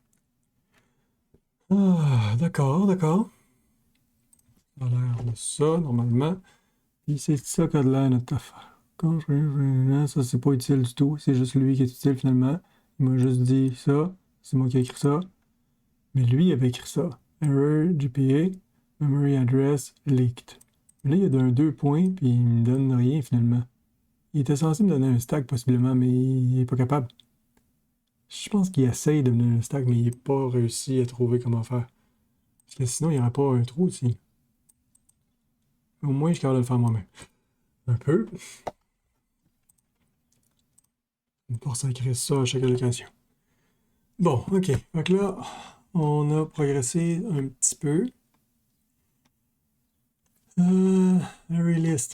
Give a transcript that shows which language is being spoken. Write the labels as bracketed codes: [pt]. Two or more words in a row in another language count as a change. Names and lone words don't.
[fr] Ah, d'accord, d'accord. Ça a l'air de ça, normalement. Puis c'est ça qu'a de l'air notre affaire. Ça, c'est pas utile du tout. C'est juste lui qui est utile finalement. Il m'a juste dit ça. C'est moi qui ai écrit ça. Mais lui, il avait écrit ça. [en] Error GPA, memory address leaked. [fr] Là, il y a un 2 points, puis il me donne rien finalement. Il était censé me donner un stack possiblement, mais il est pas capable. Je pense qu'il essaye de me donner un stack, mais il n'est pas réussi à trouver comment faire. Parce que sinon, il n'y aurait pas un trou ici. Au moins, je suis capable de le faire moi-même. Un peu. Pour sacrer ça à chaque occasion. Bon, ok. Donc là, on a progressé un petit peu. Array list.